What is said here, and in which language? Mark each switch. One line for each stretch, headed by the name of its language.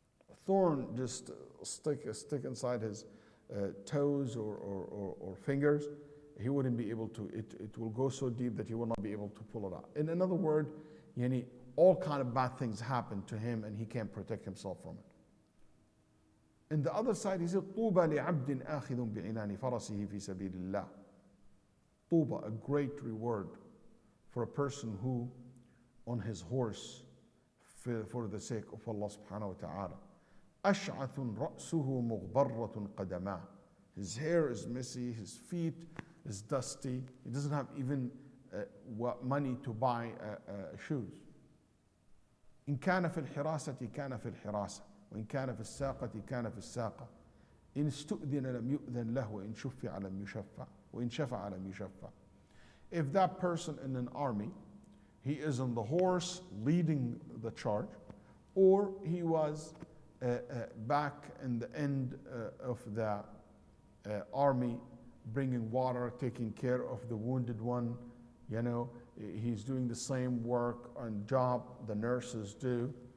English: A thorn just stick inside his toes or fingers, he wouldn't be able to, it will go so deep that he will not be able to pull it out. In another word, all kind of bad things happen to him and he can't protect himself from it. And the other side, he said,
Arabic: طُوبَى لِعَبْدٍ آخِذٌ بِعِنَانِ فَرَسِهِ فِي سَبِيلِ اللَّهِ.
English: طُوبَى, a great reward for a person who, on his horse, for the sake of Allah subhanahu wa ta'ala.
Arabic: أَشْعَثٌ رَأْسُهُ مُغْبَرَّةٌ قَدَمَاهُ.
English: His hair is messy, his feet is dusty. He doesn't have even money to buy shoes.
Arabic: إن كان في الحراسة كان في الحراسة. وإن كان في الساقة كان في الساقة. إن استؤذن لم يؤذن له وإن شفع لم يشفع وإن شفع لم يشفع.
English: If that person in an army, he is on the horse leading the charge, or he was back in the end of the army bringing water, taking care of the wounded one, he's doing the same work and job the nurses do.